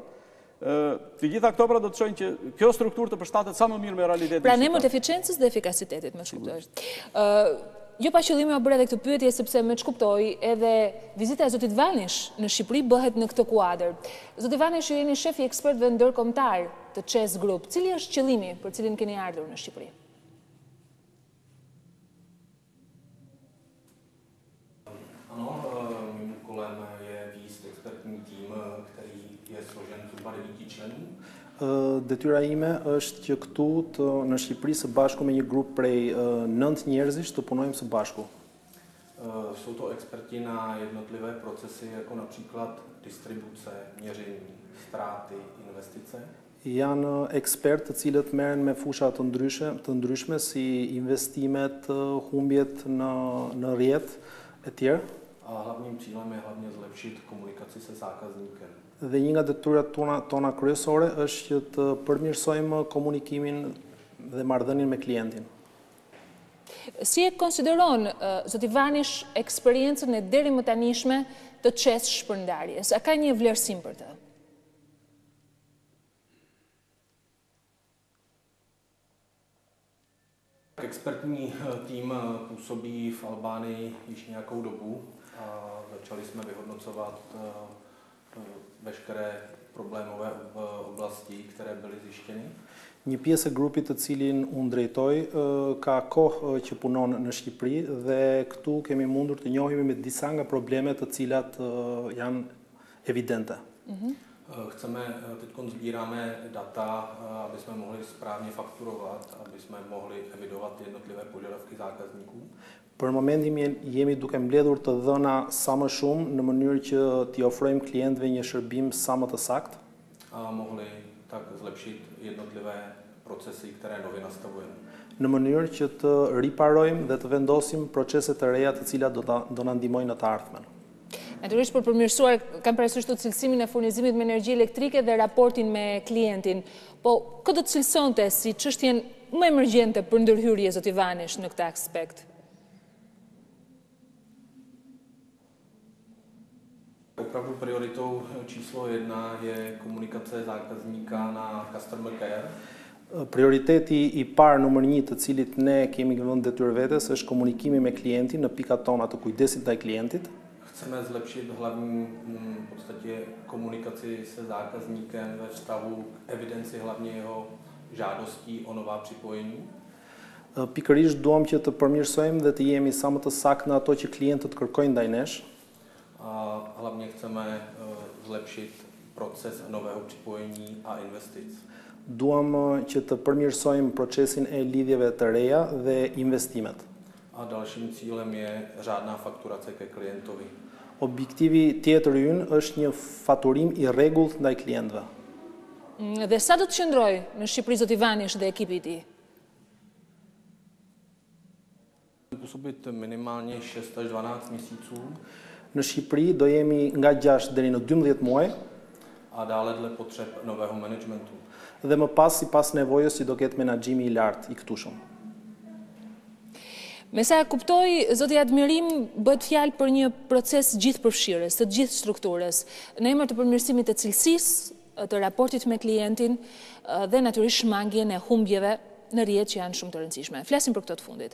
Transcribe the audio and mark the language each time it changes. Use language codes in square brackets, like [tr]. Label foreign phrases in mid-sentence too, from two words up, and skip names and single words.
[sq] Të gjitha këto pra do të shojnë që kjo strukturë të përshtatet sa më mirë me realitetin. Pra në emër të eficiencës dhe efikasitetit, më shkuptosh. Jo pa qëllime a bërë edhe këtë pyetje sepse me ç'kuptoj edhe vizita e zotit Vanish në Shqipëri bëhet në këtë kuadër. Zoti Vanish, ju jeni shef i ekspertëve ndërkombëtar të CEZ Group. Cili është qëllimi për cilin keni ardhur në Shqipëri? [cs] Ano, mým úkolem je vést expertní tým, který je složen zhruba 9 členů. [sq] Detyra ime është që këtu në Shqipëri së bashku me një grup prej 9 njerëzish të punojmë së bashku. [cs] Jsou to experti na jednotlivé procesy, jako například distribuce, měření, ztráty, investice. [sq] Janë ekspertë të cilët merren me fusha të ndryshme si investimet, humbjet në rrjet e tjerë. [cs] A hlavním cílem je hlavně zlepšit komunikaci se zákazníkem. [sq] Dhe një nga detyrat tona kryesore është që të përmirësojmë komunikimin dhe marrëdhënien me klientin. Si e konsideron zoti Vanish eksperiencën e deri më tanishme të CEZ Shpërndarjes? A ka një vlerësim për të? [cs] Expertní tým působí v Albánii již nějakou dobu a začali jsme vyhodnocovat veškeré problémové oblasti, které byly zjištěny. [sq] Një pjesë e grupit të cilin unë drejtoj ka kohë që punon në Shqipëri dhe këtu kemi mundur të njohimi me disa nga problemet të cilat janë evidente. [cs] Teď sbíráme data, aby jsme mohli správně fakturovat, aby jsme mohli evidovat jednotlivé požadavky zákazníků. [sq] Për momentin jemi duke mbledhur të dhëna sa më shumë në mënyrë që t'i ofrojmë klientëve një shërbim sa më të saktë. [cs] A mohli tak zlepšit jednotlivé procesy, které nově nastavujeme. [sq] Në mënyrë që të riparojmë dhe të vendosim procese të reja të cilat do na ndihmojnë në të ardhmen. Natyrisht për përmirësuar kam parasysh të cilësimin e furnizimit me energji elektrike dhe raportin me klientin. Po këtë të cilësonte si çështjen më emergjente për ndërhyrje zoti Vanish në këtë aspekt? [cs] Opravdu prioritou číslo 1 je komunikace zákazníka na [en] customer care. [sq] Prioriteti i parë numër 1 të cilit ne kemi vënë detyrë vetes është komunikimi me klientin në pikat tona të kujdesit ndaj klientit. [cs] Chceme zlepšit hlavní v podstatě komunikaci se zákazníkem ve vztahu k evidenci hlavně jeho žádostí o nová připojení. [sq] Pikërisht duam që të përmirësojmë dhe të jemi sa më të saktë në ato që klientët kërkojnë ndaj nesh. [cs] A hlavně chceme zlepšit proces nového připojení a investic. [sq] Duam që të përmirësojmë procesin e lidhjeve të reja dhe investimet. [cs] A dalším cílem je řádná fakturace ke klientovi. [sq] Objektivi tjetër ynë është një faturim i rregullt ndaj klientëve. Dhe sa do të qëndrojë në Shqipëri zoti Vanish dhe ekipi i tij? [cs] Působit minimálně 6 až 12 měsíců. [sq] Në Shqipëri do jemi nga 6 deri në 12 muaj. [cs] A dále dle potřeb nového managementu. [sq] Dhe më pas sipas nevojës që do ketë menaxhimi i lartë i këtushëm. Me sa kuptoj, zoti Admirim, bëhet fjalë për një proces gjithëpërfshirës, të gjithë strukturës, në emër të përmirësimit të cilësisë, të raportit me klientin dhe natyrisht shmangjen e humbjeve në rrjet që janë shumë të rëndësishme. Flasim për këto të fundit.